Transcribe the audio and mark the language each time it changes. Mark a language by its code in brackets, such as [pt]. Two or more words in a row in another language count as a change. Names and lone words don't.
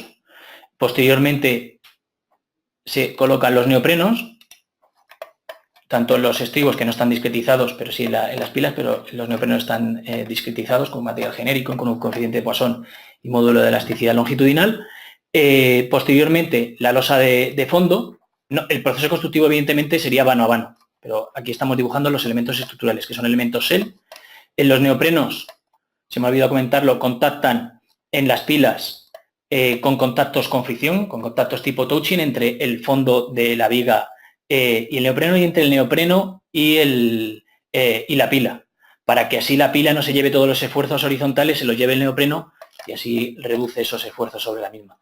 [es] Posteriormente se colocan los neoprenos, tanto en los estribos, que no están discretizados, pero sí en las pilas, pero los neoprenos están discretizados con material genérico, con un coeficiente de Poisson y módulo de elasticidad longitudinal. Posteriormente, la losa de fondo. No, el proceso constructivo, evidentemente, sería vano a vano, pero aquí estamos dibujando los elementos estructurales, que son elementos SEL. En los neoprenos, se me ha olvidado comentarlo, contactan en las pilas con contactos con fricción, con contactos tipo touching entre el fondo de la viga y el neopreno, y entre el neopreno y la pila, para que así la pila no se lleve todos los esfuerzos horizontales, se los lleve el neopreno y así reduce esos esfuerzos sobre la misma.